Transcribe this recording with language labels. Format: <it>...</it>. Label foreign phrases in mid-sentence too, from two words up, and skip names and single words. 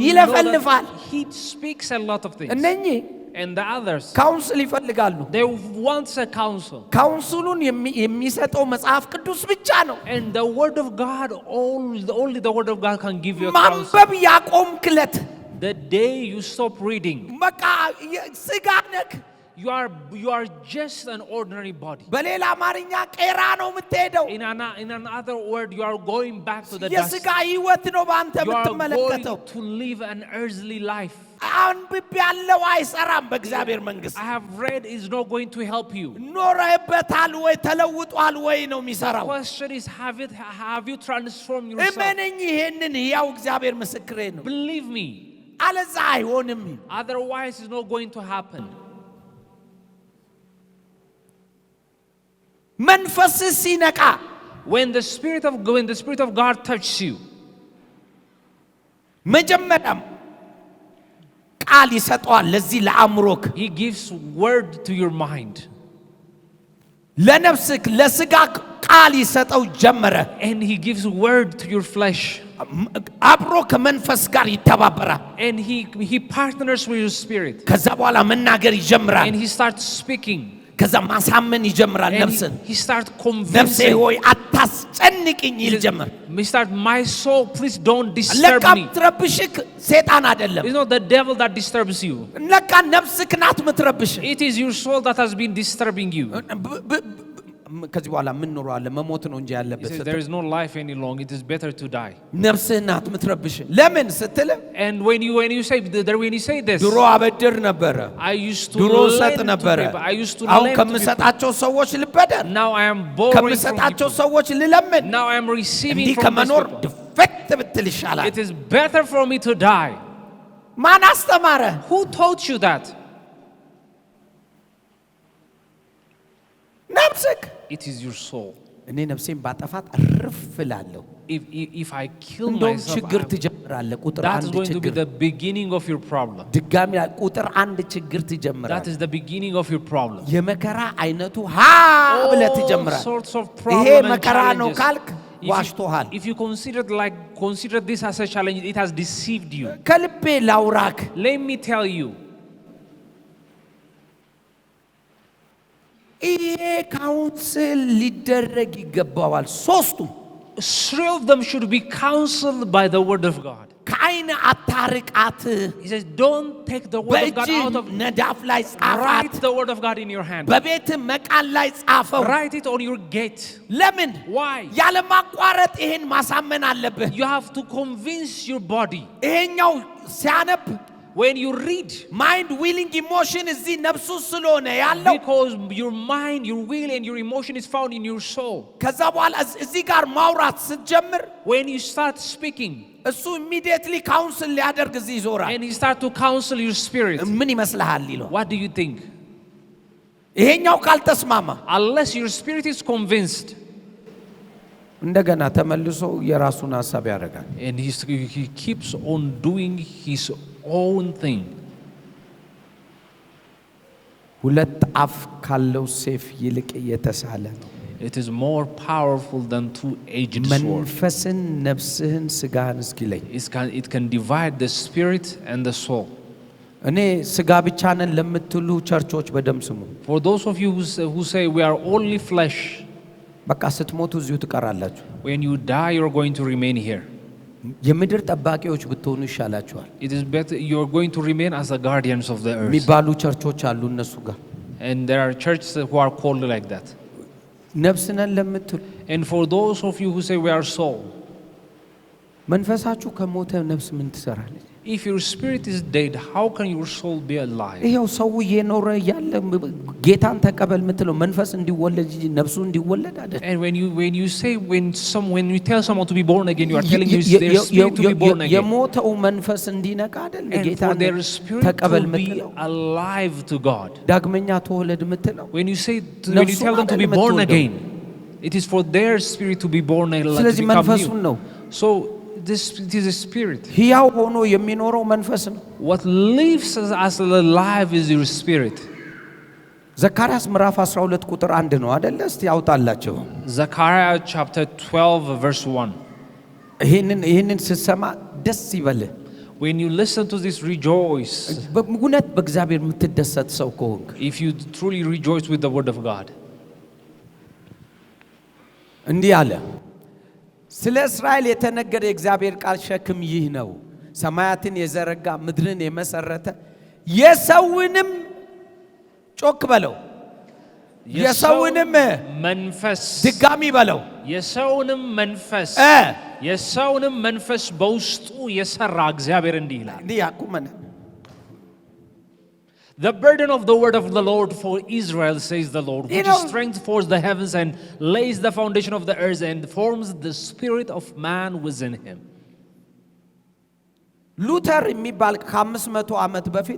<am>ይለፈልፋል።</am> <en>that he speaks a lot of things.</en> <am>እነኚህ</am> <en>And the others,</en> <am>ካውንስል ይፈልጋሉ።</am> <en>they want a counsel.</en> <am>ካውንስሉን የሚሰጠው መጽሐፍ ቅዱስ ብቻ ነው።</am> <en>And the word of God, only the word of God can give you a counsel.</en> <am>ማንበብ ያቆምክለት</am> <en>The day you stop reading,</en> <am>በቃ ስጋ ነክ</am> <en>you are just an ordinary body.</en> <am>በሌላ አማርኛ ቄራ ነው የምትሄደው።</am> <en>In another word, you are going back to the dust.</en> <am>የስጋ ህይወት ነው በአንተ</am> <en>You are</en> <am>የምትመለከተው።</am> <en>going to live an earthly life.</en> <am>አንብቤ ያለው አይሰራም በእግዚአብሔር መንግስት።</am> <en>I have read is not going to help you.</en> <am>ኖረህበታል ወይ ተለውጧል ወይ ነው የሚሰራው።</am> <en>The question is, have you transformed yourself?</en> <am>እመነኝ ይሄንን ያው እግዚአብሔር ምስክሬ ነው።</am> <en>Believe me.</en> <am>አለዛ አይሆንም።</am> <en>Otherwise, it's not going to happen.</en> <am>መንፈስ ሲነቃ</am> <en>When the Spirit of God touches you,</en> <am>መጀመሪያም ቃል ይሰጠዋል ለዚህ ለአእምሮክ</am> <en>He gives word to your mind.</en> <am>ለነፍስክ ለስጋ ቃል ይሰጠው ጀመረ።</am> <en>And He gives word to your flesh.</en> <am>አብሮ ከመንፈስ ጋር ይተባበራል።</am> <en>And He partners with your spirit.</en> <am>ከዛ በኋላ መናገር ይጀምራል።</am> <en>And He starts speaking.</en> <am>ከዛ ማሳመን ይጀምራል</am> <en>And</en> <am>ነፍስን።</am> <en>He starts</en> <am>ነፍሴ</am> <en>convincing.</en> <am>ሆይ አታስጨንቅኝ ይል ጀመር።</am> <en>He starts, my soul, please don't disturb</en> <am>ለካ</am> <en>me.</en> <am>ምትረብሽክ ሴጣን አይደለም።</am> <en>It's not the devil that disturbs you.</en> <am>ለካ ነፍስክ ናት ምትረብሽ።</am> <en>It is your soul that has been disturbing you.</en> <am>ከዚህ በኋላ ምን ኖሯል? መሞት ነው እንጂ</am> <en>He</en> <am>ያለበት</am> <en>says,</en> <am>ስትል</am> <en>there is no life any longer. It is better to die.</en> <am>ነፍስህ ናት ምትረብሽ። ለምን ስትል</am> <en>And when you say this,</en> <am>ድሮ አበድር ነበረ፣</am> <en>I used to</en> <am>ድሮ</am> <en>lend</en> <am>ሰጥ</am> <en>to</en> <am>ነበረ።</am> <en>people. I used to</en> <am>አሁን</am> <en>lend to people.</en> <am>ከምሰጣቸው ሰዎች ልበደር፣</am> <en>Now I am borrowing from</en> <am>ከምሰጣቸው</am> <en>people.</en> <am>ሰዎች ልለምን።</am> <en>Now I am receiving</en> <am>እንዲህ</am> <en>from these</en> <am>ከመኖር</am> <en>people.</en> <am>ድፈት ብትል ይሻላል።</am> <en>It is better for me to die.</en> <am>ማን አስተማረ?</am> <en>Who taught you that?</en> <am>ነፍስክ።</am> <en>It is your soul.</en> <am>እኔ ነፍሴን ባጠፋት እርፍ እላለሁ።</am> <en>If I kill</en> <am>እንደውም</am> <en>myself,</en> <am>ችግር ትጀምራለህ። ቁጥር</am> <en>that is</en> <am>አንድ</am> <en>going to be</en> <am>ችግር</am> <en>the beginning of your problem.</en> <am>ድጋሚ ቁጥር አንድ ችግር</am> <en>That</en> <am>ትጀምራለህ።</am> <en>is the beginning of your problem.</en> <am>የመከራ አይነቱ ሀ ብለህ</am> <en>All</en> <am>ትጀምራለህ።</am> <en>sorts of</en> <am>ይሄ</am> <en>problems and</en> <am>መከራ ነው</am> <en>challenges.</en> <am>ካልክ ዋሽቶሃል።</am> <en>If you consider this as a challenge, it has deceived you.</en> <am>ከልቤ ላውራክ</am> <en>Let me tell you,</en> <am>ይሄ ካውንስል ሊደረግ ይገባዋል። ሶስቱም</am> <en>3 of them should be counseled by the word of God.</en> <am>ከአይን አታርቃት፣</am> <en>He says, don't take the word of God</en> <am>በእጅ</am> <en>out of.</en> <am>ነዳፍ ላይ ጻፋት፣</am> <en>Write the word of God in your hand.</en> <am>በቤት መቃል ላይ ጻፈው።</am> <en>Write it on your gate.</en> <am>ለምን?</am> <en>Why?</en> <am>ያለማቋረጥ ይሄን ማሳመን አለብህ።</am> <en>You have to convince your body.</en> <am>ይሄኛው ሲያነብ</am> <en>When you read, mind willing emotion</en> <am>እዚህ ነፍሱ ስለሆነ ያለው</am> <en>because your mind, your will, and your emotion is found in your soul.</en> <am>ከዛ በኋላ እዚህ ጋር ማውራት ስትጀምር</am> <en>When you start speaking,</en> <am>እሱ ኢሚዲየትሊ ካውንስል ሊያደርግ እዚህ ይዞራል።</am> <en>and he start to counsel your spirit,</en> <am>ምን ይመስልሃል ይለው።</am> <en>what do you think?</en> <am>ይሄኛው ካልተስማማ</am> <en>Unless your spirit is convinced,</en> <am>እንደገና ተመልሶ የራሱን ሐሳብ ያደርጋል።</am> <en>and he keeps on doing his own thing.</en> <am>ሁለት አፍ ካለው ሰይፍ ይልቅ የተሳለ ነው።</am> <en>It is more powerful than two-edged sword.</en> <am>መንፈስን ነፍስህን ስጋህን እስኪለይ</am> <en>It can divide the spirit and the soul.</en> <am>እኔ ስጋ ብቻ ነን ለምትሉ ቸርቾች በደም ስሙ።</am> <en>For those of you who say we are only flesh,</en> <am>በቃ ስትሞቱ እዚሁ ትቀራላችሁ።</am> <en>when you die you're going to remain here.</en> <am>የምድር ጠባቂዎች ብትሆኑ ይሻላችኋል</am> <en>It is better you're going to remain as the guardians of the earth.</en> <am>የሚባሉ ቸርቾች አሉ እነሱ ጋር።</am> <en>And there are churches who are called like that.</en> <am>ነፍስ ነን ለምትሉ</am> <en>And for those of you who say we are soul,</en> <am>መንፈሳችሁ ከሞተ ነፍስ ምን ትሰራለች?</am> <en>if your spirit is dead, how can your soul be alive?</en> <am>ይሄው ሰው እየኖረ ያለ ጌታን ተቀበል የምትለው መንፈስ እንዲወለድ እንጂ ነፍሱ እንዲወለድ አይደል?</am> <en>And when you tell someone to be born again, you are telling their spirit to be born again.</en> <am>የሞተው መንፈስ እንዲነቃ አይደል?</am> <en>And for</en> <am>ጌታን</am> <en>their spirit</en> <am>ተቀበል</am> <en>to be</en> <am>የምትለው</am> <en>alive to God.</en> <am>ዳግመኛ ተወለድ የምትለው</am> <en>When you tell them to be born again, it is for their spirit to be born alive, to</en> <am>ስለዚህ</am> <en>become</en> <am>መንፈሱን</am> <en>new.</en> <am>ነው</am> <en>So it is a spirit.</en> <am>ሕያው ሆኖ የሚኖረው መንፈስ ነው።</am> <en>What lives as alive is your spirit.</en> <am>ዘካርያስ ምዕራፍ 12 ቁጥር 1 ነው አይደል? እስቲ ያውጣላችሁ።</am> <en>Zechariah chapter 12 verse 1.</en> <am>ይሄንን ስትሰማ ደስ ይበልህ።</am> <en>When you listen to this, rejoice.</en> <am>በእውነት በእግዚአብሔር የምትደሰት ሰው ከሆንክ</am> <en>If you truly rejoice with the word of God.</en> <am>እንዲህ አለ፣ ስለ እስራኤል የተነገረ የእግዚአብሔር ቃል ሸክም ይህ ነው፣ ሰማያትን የዘረጋ ምድርን የመሰረተ የሰውንም ጮክ በለው የሰውንም መንፈስ ድጋሚ በለው የሰውንም መንፈስ በውስጡ የሰራ እግዚአብሔር እንዲህ ይላል።</am> <en>The burden of the word of the Lord for Israel, says the Lord, which strengthens the heavens and lays the foundation of the earth and forms the spirit of man within him.</en> <am>ሉተር የሚባል ከ500 ዓመት በፊት</am>